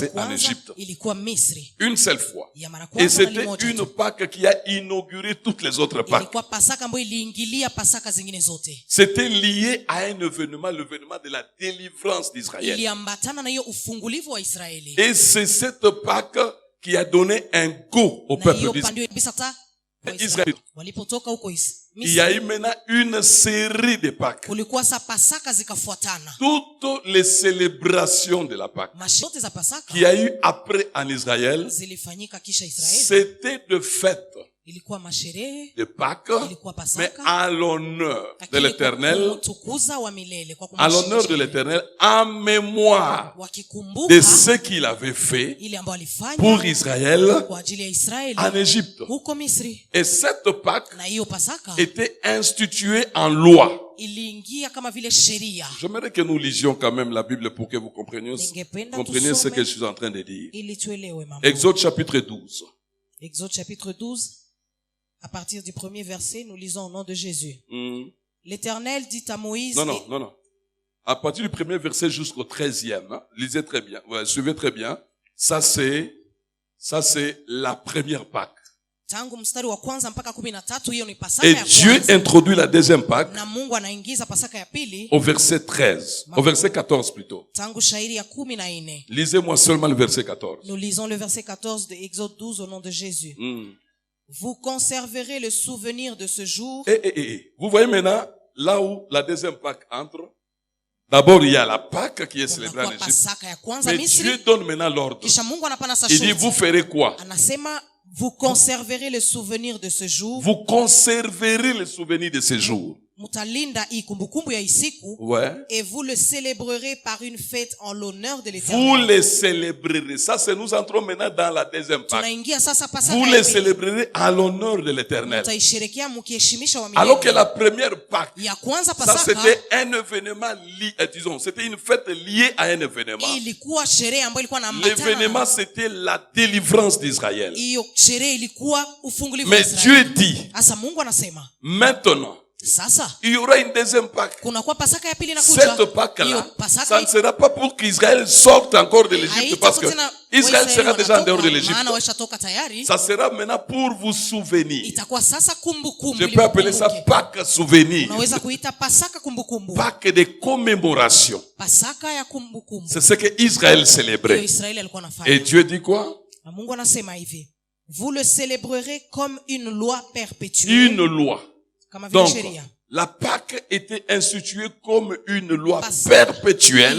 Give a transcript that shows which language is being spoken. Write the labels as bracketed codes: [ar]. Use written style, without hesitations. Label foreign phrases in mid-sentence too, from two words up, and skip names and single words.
[fr] passé en [sw] kwanza [fr] Égypte. [sw] ilikuwa Misri. [fr] Une seule fois. [sw] Ya mara [fr] Et [sw] kwanza na [fr] c'était [sw] limoja [fr] une [sw] tu. [fr] Pâque qui a inauguré toutes les autres Pâques. [sw] Ilikuwa Pasaka ambayo iliingilia Pasaka zingine zote. [fr] C'était lié à un événement, l'événement de la délivrance d'Israël. [sw] Iliambatana na hiyo ufungulivu wa Israeli. [fr] Et c'est cette Pâque qui a donné un go au [sw] Na [fr] peuple [sw] hiyo [fr] d'Israël. [sw] pandio kabisa ta [fr] Israël. [sw] walipotoka huko [fr] Il y a eu [sw] Misri, [fr] maintenant une série de Pâques. [sw] kulikuwa sa Pasaka zikafuatana. [fr] Toutes les célébrations de la Pâque [sw] Mashote za Pasaka [fr] qu'il y a eu après en Israël, [sw] zilifanyika kisha Israeli. [fr] c'était de fêtes [sw] Ilikuwa masherehe, [fr] de Pâques, [sw] ilikuwa [fr] mais [sw] Pasaka, [fr] à l'honneur de [sw] lakini kwa [fr] l'Éternel, [sw] kumtukuza wa milele, kwa [fr] à l'honneur de l'Éternel, en mémoire de [sw] wakikumbuka [fr] ce qu'il avait fait [sw] ile ambayo alifanya [fr] pour Israël [sw] kwa ajili ya Israeli [fr] en Égypte. [sw] huko Misri. [fr] Et cette Pâque [sw] Na hiyo Pasaka [fr] était instituée en loi. [sw] iliingia kama vile sheria. [fr] J'aimerais que nous lisions quand même la Bible pour que vous compreniez [sw] Ningependa [fr] ce que je [sw] tusome [fr] suis en train de dire. [sw] ili tuelewe mambo. [fr] Exode chapitre 12. Exode chapitre 12, à partir du premier verset, nous lisons au nom de Jésus. L'Éternel dit à Moïse... Non. À partir du premier verset jusqu'au 13e, hein, lisez très bien, ouais, suivez très bien. Ça c'est la première Pâque. [sw] Tangu mstari wa kwanza mpaka 13 hiyo ni Pasaka [fr] Et [sw] ya [fr] Dieu [sw] kwanza. [fr] introduit la deuxième Pâque [sw] Na Mungu anaingiza Pasaka ya pili [fr] au verset 13, au verset 14 plutôt. [sw] tangu shairi ya 14. [fr] Lisez-moi seulement le verset 14. Nous lisons le verset 14 de Exode 12 au nom de Jésus. Vous conserverez le souvenir de ce jour. Vous voyez maintenant là où la deuxième Pâque entre. D'abord, il y a la Pâque qui est célébrée en Égypte. Mais Dieu donne maintenant l'ordre. Il dit, vous ferez quoi? Anasema, vous conserverez le souvenir de ce jour. Vous conserverez le souvenir de ce jour. [sw] Mutalinda hii kumbukumbu ya isiku. [fr] Ouais. Et vous le célébrerez par une fête en l'honneur de l'Éternel. Vous les célébrerez. Ça, c'est nous entrons maintenant dans la deuxième Pâque. [sw] Tunaingia sasa Pasaka [fr] Vous [sw] ya [fr] les [sw] pili. [fr] célébrerez à l'honneur de l'Éternel. [sw] Mutaisherehekea mkiheshimisha wa milele. [fr] Alors que la première Pâque, [sw] Ya kwanza [fr] ça [sw] Pasaka [fr] c'était un événement lié, disons, c'était une fête liée à un événement. [sw] ilikuwa sherehe ambayo ilikuwa na ambatana. [fr] L'événement c'était la délivrance d'Israël. [sw] Hiyo sherehe ilikuwa ufungulivu wa [fr] Mais [sw] Israeli. [fr] Dieu dit, [sw] Asa Mungu anasema, [fr] maintenant, [sw] sasa [fr] il y aura une deuxième Pâque. [sw] kuna kwa Pasaka ya pili inakuja. [fr] Cette Pâque-là, [sw] Hiyo [fr] ça [sw] Pasaka [fr] ne sera pas pour qu'Israël sorte encore de l'Égypte parce que Israël sera déjà en dehors de l'Égypte. [sw] maana washatoka tayari. [fr] Ça sera maintenant pour vous souvenir. [sw] Itakuwa sasa kumbukumbu. [fr] Je peux appeler ça Pâque souvenir. [sw] Unaweza kuita Pasaka kumbukumbu. [fr] Pâque de commémoration. [sw] Pasaka ya kumbukumbu. [fr] C'est ce que Israël [sw] Hiyo [fr] célébrait. [sw] Israeli alikuwa anafanya. [fr] Et Dieu dit quoi? [sw] Na Mungu anasema hivi. [fr] Vous le célébrerez comme une loi perpétuelle. Une loi. [sw] Kama vile [fr] Donc, [sw] sheria. [fr] la Pâque était instituée comme une loi perpétuelle